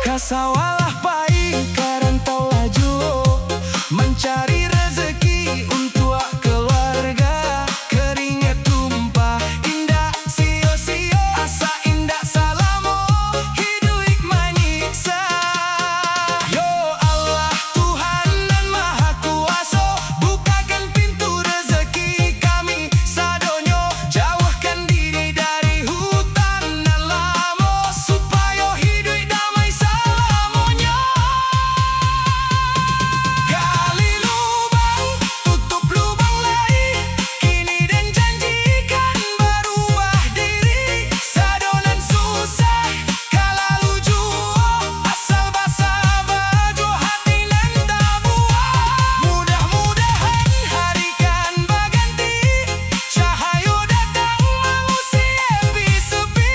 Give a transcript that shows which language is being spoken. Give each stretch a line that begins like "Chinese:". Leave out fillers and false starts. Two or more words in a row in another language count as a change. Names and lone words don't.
Minangkabau: Sawalah pai karantau laju mencari rezeki untuk keluarga. Keringat tumpah indah sio-sio, asa indah salamo hidup menyiksa. Yo Allah Tuhan dan Maha Kuasa, bukakan pintu rezeki kami sadonyo. Jauhkan diri dari hutan dan lamo, supaya hidup damai salamonyo. Gali lubang, tutup lubang lain, kini dan janjikan berubah diri. Sadonan susah, kalau jua, asal basah baju hati nan tabuah.
Indonesian: Mudah-mudahan hari kan berganti, cahaya datang manusia sepi.